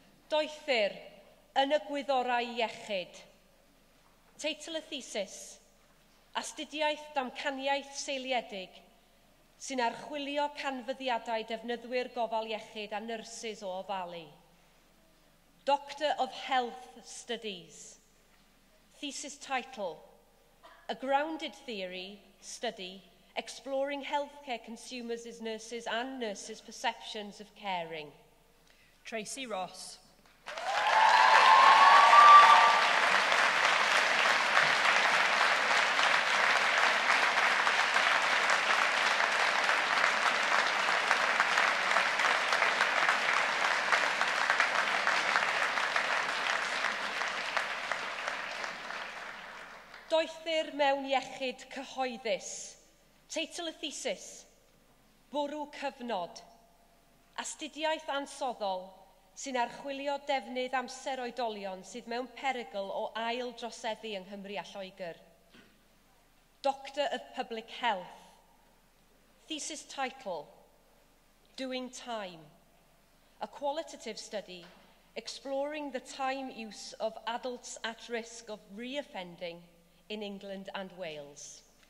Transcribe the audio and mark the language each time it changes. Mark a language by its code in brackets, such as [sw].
[cy] Doethyr yn y gwyddorau iechyd. Teitl y thesis, Astudiaeth damcaniaeth seiliedig sy'n archwilio canfyddiadau defnyddwyr gofal iechyd a nyrsys o ofalu. [en] Doctor of Health Studies. Thesis title, A Grounded Theory Study Exploring Healthcare Consumers as Nurses and Nurses' Perceptions of Caring. Tracy Ross. [cy] Doethyr mewn iechyd cyhoeddus. Teitl y thesis, Bwrw cyfnod. Astudiaeth ansoddol sy'n archwilio defnydd amser oedolion sydd mewn perygl o ail droseddu yng Nghymru a Lloegr. [en] Doctor of Public Health. Thesis title, Doing Time. A qualitative study exploring the time use of adults at risk of re-offending in England and Wales.